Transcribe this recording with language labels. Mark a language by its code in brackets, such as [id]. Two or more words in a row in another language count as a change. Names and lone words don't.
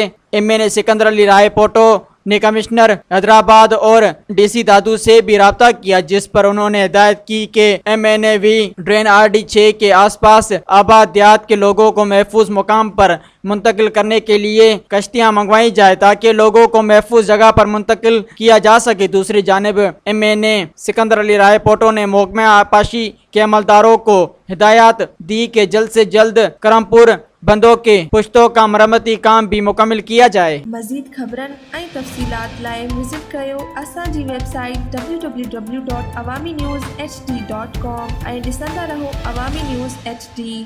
[ur] MNA سکندر علی رائے پوٹو نے کمشنر حیدرآباد اور DC دادو سے بھی رابطہ کیا، جس پر انہوں نے ہدایت کی کہ MNA وے ڈرین RD6 کے آس پاس آباد دیہات کے لوگوں کو محفوظ مقام پر منتقل کرنے کے لیے کشتیاں منگوائی جائے تاکہ لوگوں کو محفوظ جگہ پر منتقل کیا جا سکے۔ دوسری جانب MNA سکندر علی رائے پوٹو نے محکمہ آبپاشی کے عملداروں کو ہدایات دی کہ جلد سے جلد کرمپور بندوں کے پشتوں کا مرمتی کام بھی مکمل کیا جائے۔ مزید خبرن [sd] ऐं तफ़सीलात लाइ विज़िट कयो असांजी वेबसाइट www.awamiNewsHD.com ऐं ॾिसंदा रहो अवामी न्यूज़ HD।